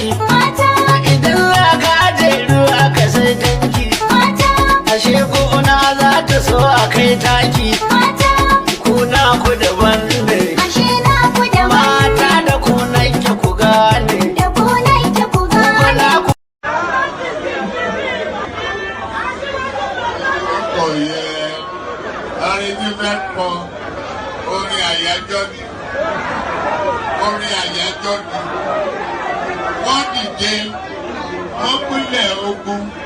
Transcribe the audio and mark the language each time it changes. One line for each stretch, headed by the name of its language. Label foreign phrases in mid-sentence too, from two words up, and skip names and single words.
Hausa: Idan za ka aje ruwa ka sai tanki. Ashe gona za ta so a kai taki. Kuna ku daban ne. Mata da kunan ki ku gane. Kuna ku
Yoruba: Orin àyájọ́ ni. Wọ́n dìde, wọ́n pínlẹ̀ ogun.